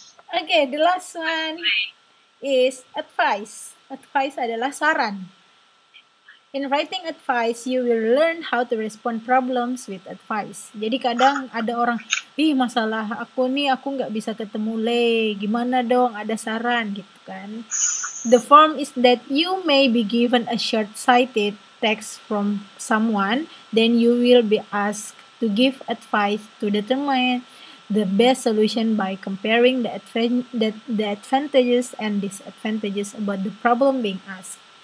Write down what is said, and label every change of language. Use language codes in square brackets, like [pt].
[en] Okay, the last one is advice. [id] Advice adalah saran. [en] In writing advice, you will learn how to respond problems with advice. [id] Jadi kadang ada orang, masalah aku nggak bisa ketemu gimana dong, ada saran gitu kan. [en] The form is that you may be given a short-sighted text from someone, then you will be asked to give advice to determine the best solution by comparing the advantages and disadvantages about the problem being asked.